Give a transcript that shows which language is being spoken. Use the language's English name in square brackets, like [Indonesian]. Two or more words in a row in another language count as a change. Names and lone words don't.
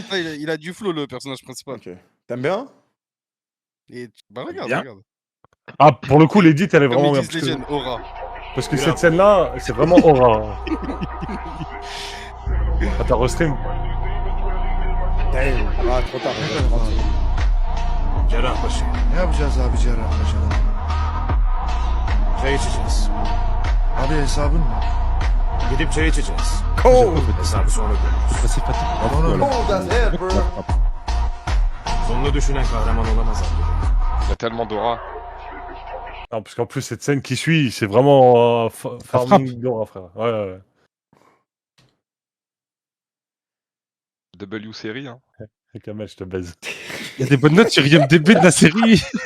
[French] Ah, il a du flow, le personnage principal. Ok. T'aimes bien? Et bah regarde, Bien. regarde. Ah, pour le coup, l'édit, elle est Comme vraiment ils bien. disent les jeunes, aura. Parce que cette scène-là, c'est vraiment aura. Attends, restream. Damn. Ah, trop tard. [Turkish] Cerrahbaşı. Ne yapacağız abi Cerrahbaşı'da? Çay içeceğiz. Abi hesabın ne? Gidip çay içeceğiz. [English] Cold! [Turkish] Hesabı sonra görürüz. [French] C'est fatigant. [Turkish] Aman öyle. [English] Cold as hell, bro! [Turkish] Sonunu düşünen kahraman olamaz abi. [French] Il y a tellement d'aura. Non, parce qu'en plus, cette scène qui suit, c'est vraiment farming d'aura, frère. Ouais. W série, hein. Kamel, je te baise. Il y a des bonnes notes sur IMDB de la série.